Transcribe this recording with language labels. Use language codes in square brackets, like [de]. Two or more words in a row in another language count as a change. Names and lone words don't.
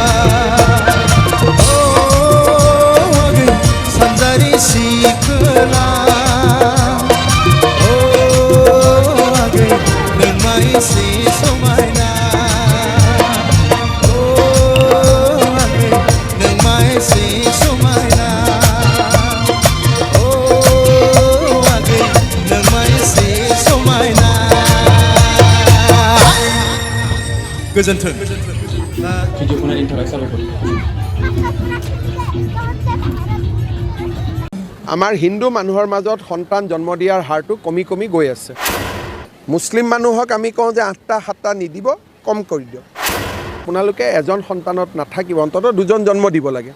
[brx] आगै सानजारि सिखोला आगै नोंमा एसे समायना आगै नोंमा एसे समायना आगै नोंमा एसे समायना गोजोन्थों [as] আমাৰ হিন্দু মানুহৰ মাজত সন্তান জন্ম দিয়াৰ হাৰটো কমি কমি গৈ আছে মুছলিম মানুহক আমি কওঁ যে 8টা 7টা নিদিব কম কৰি দিয়ক আপোনালোকে এজন সন্তানত নাথাকিব অন্তত দুজন জন্ম দিব লাগে